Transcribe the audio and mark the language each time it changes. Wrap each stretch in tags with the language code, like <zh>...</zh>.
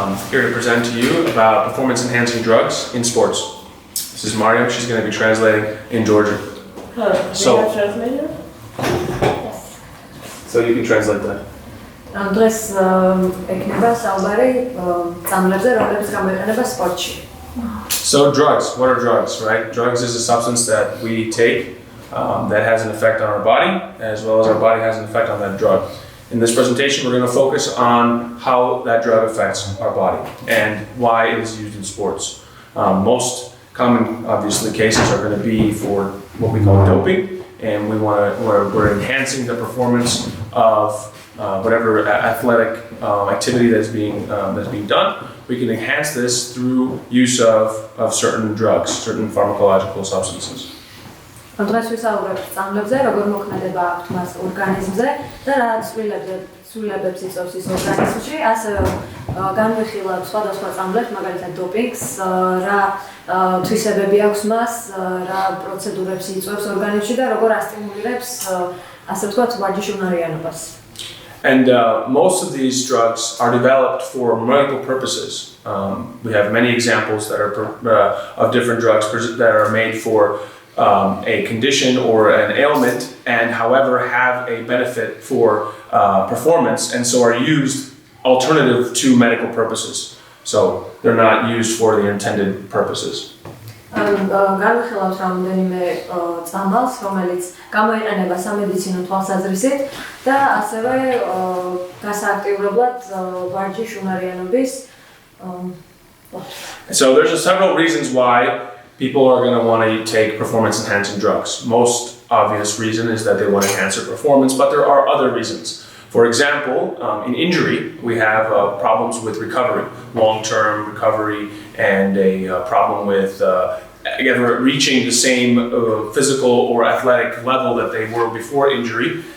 <en>Here to present to you about performance-enhancing drugs in sports. This is Mariam. She's going to be translating in Georgian. Hello. So- Do you have translator? Yes. So you can translate that.</en> <ka>დღეს ექნება საუბარი წამლებზე, რომლებიც გამოიყენება სპორტში.</ka> <en>So drugs, what are drugs, right? Drugs is a substance that we take that has an effect on our body, as well as our body has an effect on that drug. In this presentation, we're going to focus on how that drug affects our body and why it is used in sports. Most common, obviously, cases are going to be for what we call doping, and we're enhancing the performance of whatever athletic activity that's being done. We can enhance this through use of certain drugs, certain pharmacological substances.</en> <ka>დღეს ვისაუბრებთ წამლებზე, როგორ მოქმედება აქვთ მას ორგანიზმზე და რა ცვლილებებს იწვევს ის ორგანიზმში, ასევე განვიხილავთ სხვადასხვა წამლებს, მაგალითად დოპინგს, რა თვისებები აქვს მას, რა პროცედურებს იწვევს ორგანიზმში და როგორ ასტიმულირებს, ასე ვთქვათ, ვარჯიშუნარიანობას.</ka> <en>And most of these drugs are developed for medical purposes. We have many examples that are of different drugs that are made for a condition or an ailment, and however have a benefit for performance, and so are used alternative to medical purposes. So they're not used for the intended purposes.</en> <ka>განვიხილავთ რამდენიმე წამალს, რომელიც გამოიყენება სამედიცინო თვალსაზრისით და ასევე გასააქტიურებლად ვარჯიშუნარიანობის.</ka> <en>So there's several reasons why people are going to want to take performance-enhancing drugs. Most obvious reason is that they want to enhance their performance, but there are other reasons. For example, in injury, we have problems with recovery, long-term recovery, and a problem with reaching the same physical or athletic level that they were before injury.</en>